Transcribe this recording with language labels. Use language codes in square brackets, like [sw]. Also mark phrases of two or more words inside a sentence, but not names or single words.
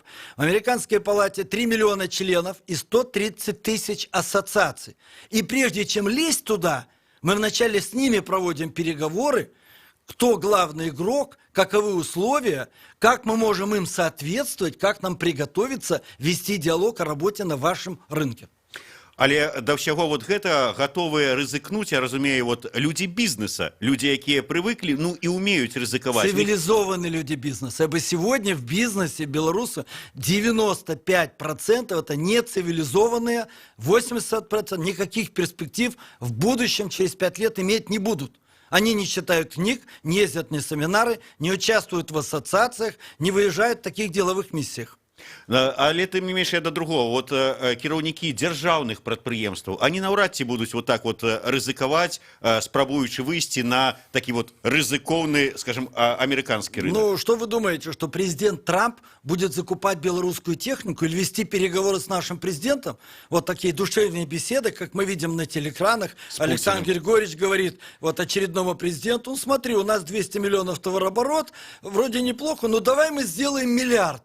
[ru] В Американской палате 3 миллиона членов и 130 тысяч ассоциаций. И прежде чем лезть туда, мы вначале с ними проводим переговоры, кто главный игрок, каковы условия, как мы можем им соответствовать, как нам приготовиться вести диалог о работе на вашем рынке. [be] Але да ўсяго вот гэта гатовыя рызыкнуць, я разумею, вот людзі бізнеса, людзі, якія прывыклі, ну і умеюць рызыкаваць. [ru] Цивилизованные люди бизнеса. Ибо сегодня в бизнесе белорусы 95% это не цивилизованные, 80% никаких перспектив в будущем через 5 лет иметь не будут. Они не читают книг, не ездят на семинары, не участвуют в ассоциациях, не выезжают в таких деловых миссиях. [be] Але тым не менш, я да другого, вот кіраўнікі дзяржаўных прадпрыемстваў, они наўрад ці будуць вот так вот рызыкаваць, спрабуючы выйсці на такі вот рызыкоўны, [ru] скажем, американский рынок. Ну, что вы думаете, что президент Трамп будет закупать белорусскую технику или вести переговоры с нашим президентом? Вот такие душевные беседы, как мы видим на телеэкранах. Александр Григорьевич говорит вот очередному президенту: ну, смотри, у нас 200 миллионов товарооборот, вроде неплохо, но давай мы сделаем миллиард.